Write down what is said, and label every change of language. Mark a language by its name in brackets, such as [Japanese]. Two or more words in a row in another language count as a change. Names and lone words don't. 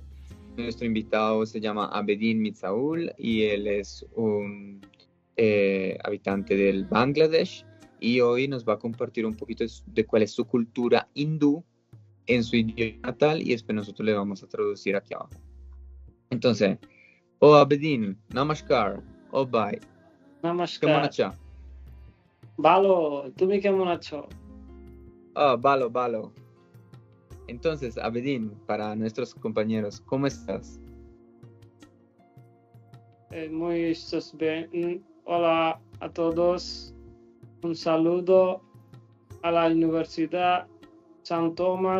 [Spanish] Nuestro invitado se llama Abedin Mitsaul y él es un habitante del Bangladesh y hoy nos va a compartir un poquito de cuál es su cultura hindú en su idioma natal y después nosotros le vamos a traducir aquí abajo. Entonces, Abedin, namaskar, bye. [Bangla] নমস্কার। কেমন আছো? ভালো, তুমি কেমন আছো? Valo. [Spanish] Entonces, Abedin, para nuestros compañeros, ¿cómo estás? Muy estás bien. Hola a todos. Un saludo a la Universidad San Tomás.